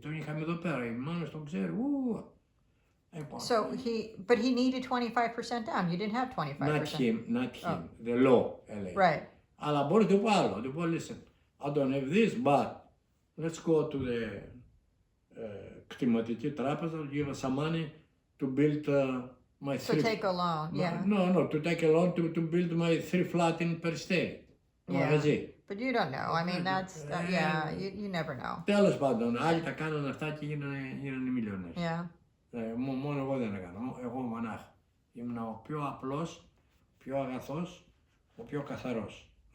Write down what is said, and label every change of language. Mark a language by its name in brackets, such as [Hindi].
[Greek] Τον είχαμε εδώ πέρα, η μάνος τον ξέρει, [English] So but he needed 25% down. You didn't have 25%. Not him, the law, [Greek] έλεγε. [English] Right. [Greek] Αλλά μπορεί να του πω [English] άλλο, του πω, listen, I don't have this, but let's go to the [Greek] κτηματική τράπεζα, [English] give us some money to build my So take a loan, yeah. No, to take a loan to build my 3 flat in Peristeri. Yeah. But you don't know. I mean, that's, you never know. [Greek] Τέλος πάντων, άλλοι τα κάνανε αυτά και γίνανε μιλιονέρες. [English] Yeah. [Greek] Μόνο εγώ δεν έκανα, εγώ μονάχα. Ήμουν ο πιο απλός, πιο αγαθός, ο πιο καθαρός.